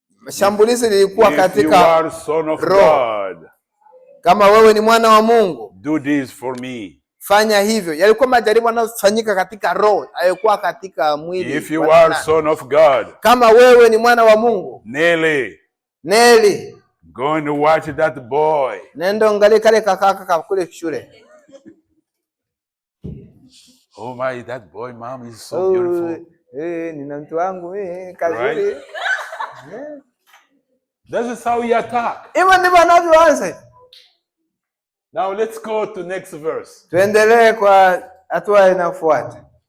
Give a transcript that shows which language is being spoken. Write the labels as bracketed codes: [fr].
[sw] Shambulizi lilikuwa katika roho. Kama wewe ni mwana wa Mungu, [en] do this for me. [sw] Fanya hivyo. Yalikuwa majaribu yanayofanyika katika roho, hayakuwa katika mwili. [en] If you are son of God, [sw] kama wewe ni mwana wa Mungu, [en] Nelly, go and watch that boy. [sw] Nenda angalia kale kaka kule shule. [en] Oh my, that boy, mom, is so beautiful. [sw] Nina mtu wangu kazuri. [en] This is how he attack. [sw] Hivyo ndivyo anavyoanza. [en] Now let's go to next verse. [sw] Tuendelee kwa hatua inayofuata.